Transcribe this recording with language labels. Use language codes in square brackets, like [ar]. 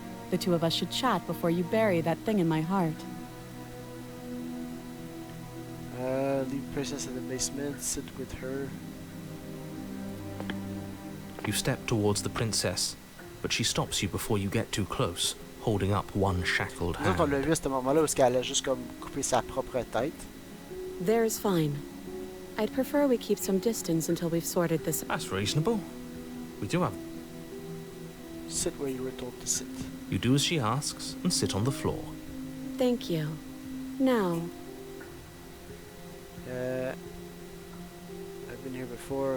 [en] The two of us should chat before you bury that thing in my heart. Leave princess in the basement, sit with her. You step towards the princess, but she stops you before you get too close, holding up one shackled [fr] Nous autres, on l'a [en] hand. [fr] vu à ce moment-là parce qu'elle a juste comme coupé sa propre tête. [en] There's fine. I'd prefer we keep some distance until we've sorted this. That's reasonable. We do have... Sit where you were told to sit. You do as she asks and sit on the floor. Thank you. Now, I've been here before.